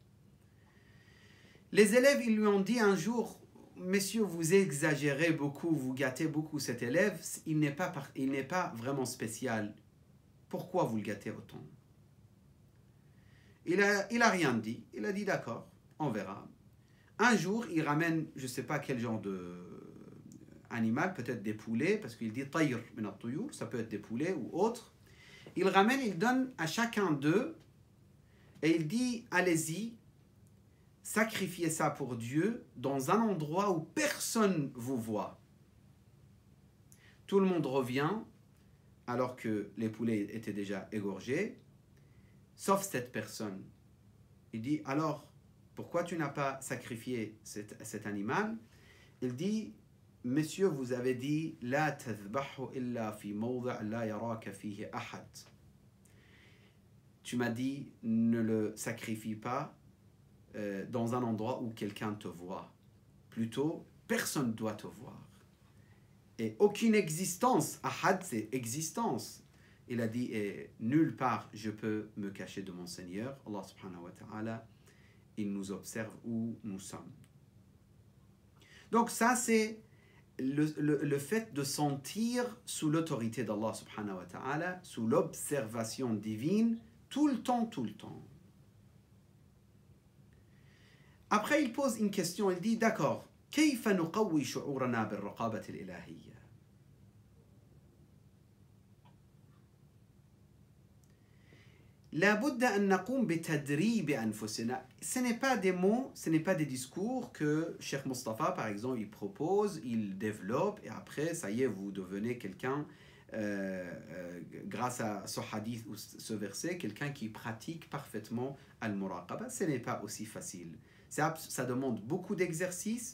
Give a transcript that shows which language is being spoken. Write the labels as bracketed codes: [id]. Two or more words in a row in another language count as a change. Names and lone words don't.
[fr] Les élèves, ils lui ont dit un jour, messieurs, vous exagérez beaucoup, vous gâtez beaucoup cet élève, il n'est pas vraiment spécial. Pourquoi vous le gâtez autant? Il a rien dit. Il a dit, d'accord, on verra. Un jour, il ramène, je ne sais pas quel genre d'animal, peut-être des poulets, parce qu'il dit [ar] طير من الطيور, [fr] ça peut être des poulets ou autre. Il ramène, il donne à chacun d'eux, et il dit, allez-y, sacrifiez ça pour Dieu dans un endroit où personne vous voit. Tout le monde revient, alors que les poulets étaient déjà égorgés, sauf cette personne. Il dit, alors, pourquoi tu n'as pas sacrifié cet animal? Il dit, messieurs, vous avez dit, [ar] لا تذبحه إلا في موضع لا يراك فيه أحد. [fr] Tu m'as dit, ne le sacrifie pas dans un endroit où quelqu'un te voit. Plutôt, personne ne doit te voir. Et aucune existence, ahad c'est existence. Il a dit, et nulle part je peux me cacher de mon Seigneur, [ar] الله سبحانه وتعالى, [fr] il nous observe où nous sommes. Donc ça c'est le fait de sentir sous l'autorité d' [ar] الله سبحانه وتعالى, [fr] sous l'observation divine, tout le temps. Après il pose une question, il dit, d'accord, [ar] كيف نقوي شعورنا بالرقابة الإلهية؟ لابد أن نقوم بتدريب أنفسنا. [fr] Ce n'est pas des mots, ce n'est pas des discours que Cheikh Mustafa, par exemple, il propose, il développe, et après, ça y est, vous devenez quelqu'un, grâce à ce hadith ou ce verset, quelqu'un qui pratique parfaitement al-muraqaba. Ce n'est pas aussi facile. Ça demande beaucoup d'exercices.